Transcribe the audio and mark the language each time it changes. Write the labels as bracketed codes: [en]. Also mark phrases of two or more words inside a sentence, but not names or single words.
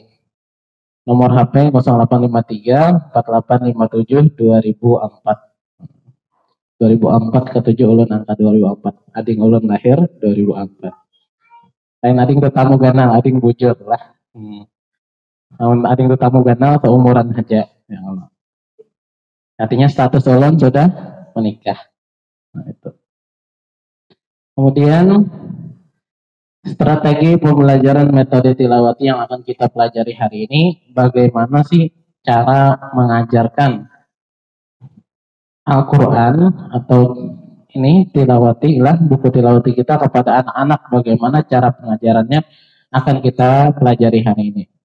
[id] Nomor HP 0853 4857 2004. [bjn] 2004 ke 7 ulun angka 2004. Ading ulun lahir 2004. Lain ading tetamu ganal, ading bujur lah. Namun ading tetamu ganal seumuran aja. [ar] Ya Allah. [id] Artinya status ulun sudah menikah. Nah, itu. Kemudian strategi pembelajaran metode tilawati yang akan kita pelajari hari ini, bagaimana sih cara mengajarkan Al-Quran atau ini tilawati lah buku tilawati kita kepada anak-anak, bagaimana cara pengajarannya akan kita pelajari hari ini.